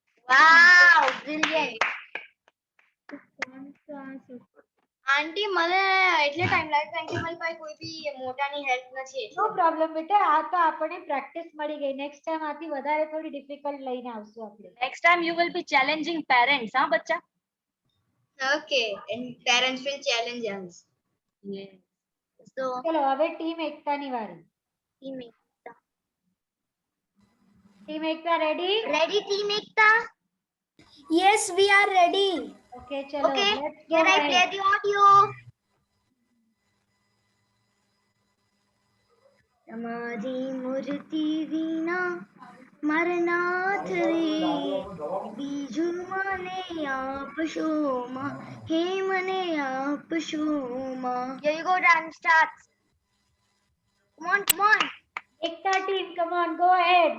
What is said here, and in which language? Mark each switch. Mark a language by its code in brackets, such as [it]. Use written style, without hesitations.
[en] Wow, brilliant. [gu] આંટી મને એટલે time લાગે કારણ કે મારી પાસે કોઈ બી મોટાની હેલ્પ નથી. [en] no problem [gu] બેટા. આ તો આપણે પ્રેક્ટિસ મળી ગઈ. નેક્સ્ટ ટાઈમ આથી વધારે થોડી ડિફિકલ્ટ લઈને આવશું આપણે. [en] Next time you will be challenging parents, huh, bacha? Okay, and parents will challenge us. Yes. So, [gu] ચલો હવે ટીમ એકતાની વારી. [en] Team Ekta. [gu] Team Ekta ready? [en] Ready, Team Ekta? Yes, we are ready. [gu] Okay ચલો. [en] Okay, let's go can I ahead. play the audio? [gu] તમારી મૂર્તિ વિના મરનાથ રે બીજું મને આપશો માં હે મને આપશો માં. [en] Here you go, dance starts. Come on. Ekta team, come on, go ahead.